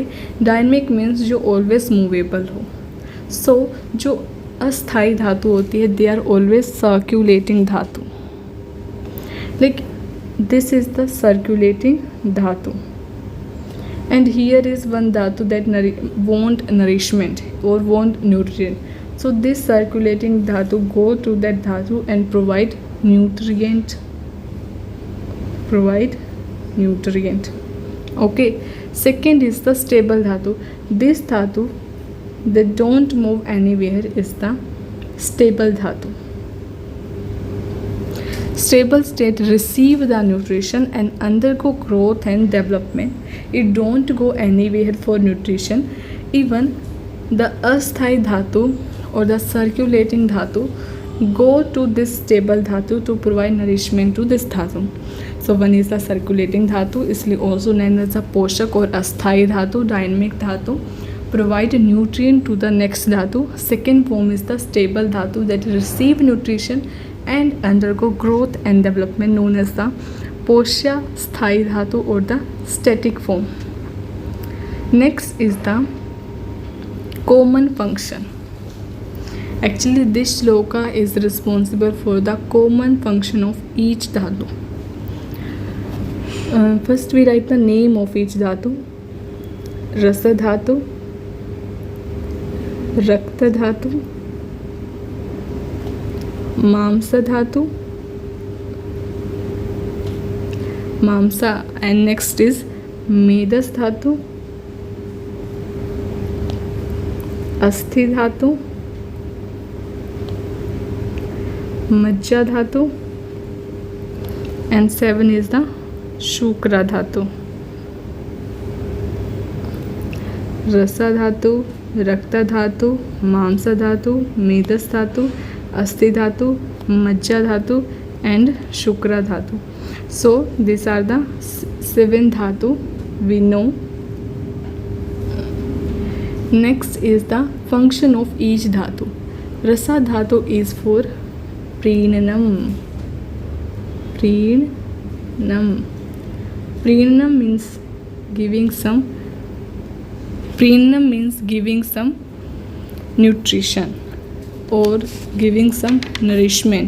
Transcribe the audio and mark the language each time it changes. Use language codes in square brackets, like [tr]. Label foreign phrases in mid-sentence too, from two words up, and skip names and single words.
[en] dynamic means जो always movable हो. [hi] सो जो अस्थाई धातु होती है, [en] they are always circulating dhatu. like this is the circulating dhatu, and here is one dhatu that want nourishment or want nutrient. so this circulating dhatu go to that dhatu and provide nutrient. Okay, second is the stable dhatu. This dhatu that don't move anywhere is the stable dhatu. Stable state receive the nutrition and undergo growth and development. It don't go anywhere for nutrition. Even the asthai dhatu or the circulating dhatu go to this stable dhatu to provide nourishment to this dhatu. So one is the circulating dhatu, इसलिए also known as the पोषक, [hi] और अस्थाई धातु [en] dynamic dhatu provide nutrient to the next dhatu. Second form is the stable dhatu that receive nutrition and undergo growth and development, known as the posha sthai dhatu or the static form. Next is the common function. Actually this shloka is responsible for the common function of each dhatu. First we write the name of each dhatu. Rasa dhatu, Rakta dhatu, Mamsa dhatu, Mamsa, and next is Medas dhatu, Asthi dhatu, Majja dhatu, and 7 is the शुक्र धातु. रसा धातु, रक्त धातु, मांस धातु, मेदस धातु, अस्थि धातु, मज्जा धातु, and शुक्र धातु. So these are the 7 dhatu we know. Next is the function of each dhatu. Rasa dhatu is for preenanam. Preenanam means giving some nutrition or giving some nourishment.